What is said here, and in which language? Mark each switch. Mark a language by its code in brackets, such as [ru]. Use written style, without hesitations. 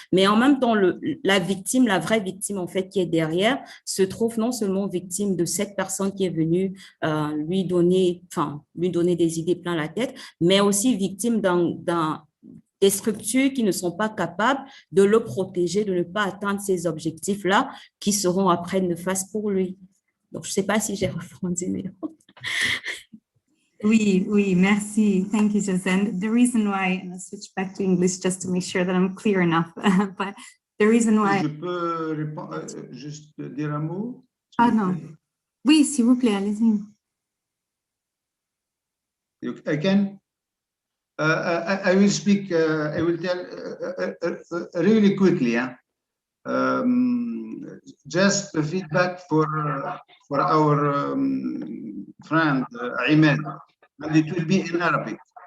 [fr] Mais en même temps, la victime, la vraie victime, en fait, qui est derrière, se trouve non seulement victime de cette personne qui est venue lui donner des idées plein la tête, mais aussi victime des structures qui ne sont pas capables de le protéger, de ne pas atteindre ces objectifs-là, qui seront après néfastes pour lui. Donc, je ne sais pas si j'ai répondu, mais... Oui, merci. [en] Thank you, [fr] Josène. [en] The reason why, and I'll switch back to English just to make sure that I'm clear enough, but the reason why... [fr] Je peux répondre, juste dire un mot? Ah non. Oui, s'il vous plaît, allez-y. [en] I can? I will speak, I will tell really quickly. Yeah? Just feedback for our friend Ayman, and it will be in Arabic.